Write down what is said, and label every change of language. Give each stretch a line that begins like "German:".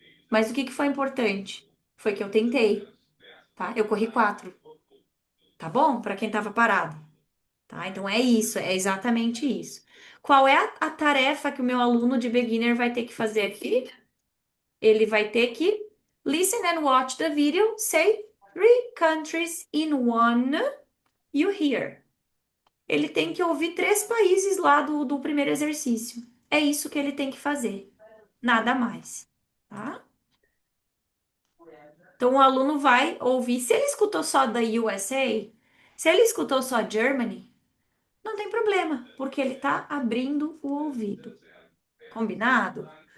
Portuguese: Mas o que que foi importante? Foi que eu tentei, tá? Eu corri 4, tá bom? Para quem tava parado, tá? Então é isso, é exatamente isso. Qual é a tarefa que o meu aluno de beginner vai ter que fazer aqui? Ele vai ter que
English: listen and watch the video, say Three countries in one you hear.
Portuguese: Ele tem que ouvir 3 países lá do primeiro exercício. É isso que ele tem que fazer. Nada mais, tá? Então, o aluno vai ouvir. Se ele escutou só da USA, se ele escutou só Germany, não tem problema, porque ele está abrindo o ouvido. Combinado?